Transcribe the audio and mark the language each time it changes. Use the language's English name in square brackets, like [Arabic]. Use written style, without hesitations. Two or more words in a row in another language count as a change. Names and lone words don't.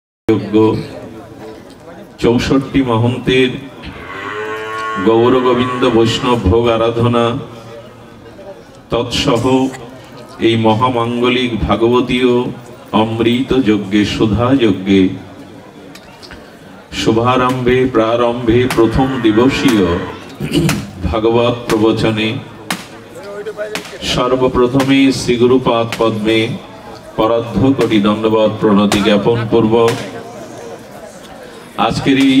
[Bangla] যোগ্য 64 মহন্তের গৌর গোবিন্দ বৈষ্ণব ভোগ আরাধনা তৎসহ এই মহামাঙ্গলিক ভাগবতীয় অমৃত যজ্ঞে সুধা যজ্ঞে শুভারম্ভে প্রারম্ভে প্রথম দিবসীয় ভাগবত প্রবচনে সর্বপ্রথমে শ্রী গুরুপাদ পদ্মে পরাধ্য কোটি দণ্ডবৎ প্রণতি জ্ঞাপন পূর্বক আজকের